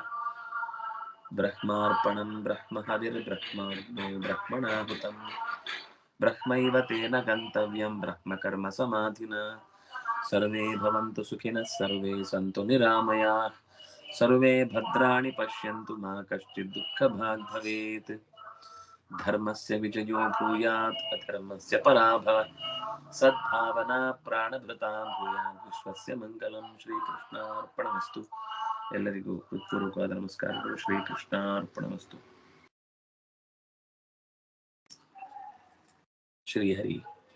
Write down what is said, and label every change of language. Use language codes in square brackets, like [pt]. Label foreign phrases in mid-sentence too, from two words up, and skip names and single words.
[sa] ಬ್ರಹ್ಮಾರ್ಪಣಂ ಬ್ರಹ್ಮ ಹವಿರ್ಬ್ರಹ್ಮಾರ್ಪಣೋ ಬ್ರಹ್ಮಣಾಹುತಂ ಬ್ರಹ್ಮೈವ ತೇನ ಗಂತವ್ಯಂ ಬ್ರಹ್ಮ ಕರ್ಮ ಸಮಾಧಿನಾ. ಸರ್ವೇ ಭವಂತು ಸುಖಿನಃ ಸರ್ವೇ ಸಂತು ನಿರಾಮಯಾಃ ಸರ್ವೇ ಭದ್ರಾಣಿ ಪಶ್ಯಂತು ಮಾ ಕಶ್ಚಿತ್ ದುಃಖ ಭಾಗ್ ಭವೇತ್. ಧರ್ಮಸ್ಯ ವಿಜಯೋ ಭೂಯಾತ್ ಅಧರ್ಮಸ್ಯ ಪರಾಭವ ಸದ್ಭಾವನಾ ಪ್ರಾಣಭೃತಾ ಭೂಯಾತ್ ವಿಶ್ವಸ್ಯ ಮಂಗಲಂ. ಶ್ರೀಕೃಷ್ಣಾರ್ಪಣಮಸ್ತು. [kn] ಎಲ್ಲರಿಗೂ ಹೃತ್ಪೂರ್ವಕವಾದ ನಮಸ್ಕಾರಗಳು. [sa] ಶ್ರೀಕೃಷ್ಣಾರ್ಪಣಮಸ್ತು. ಶ್ರೀಹರಿ.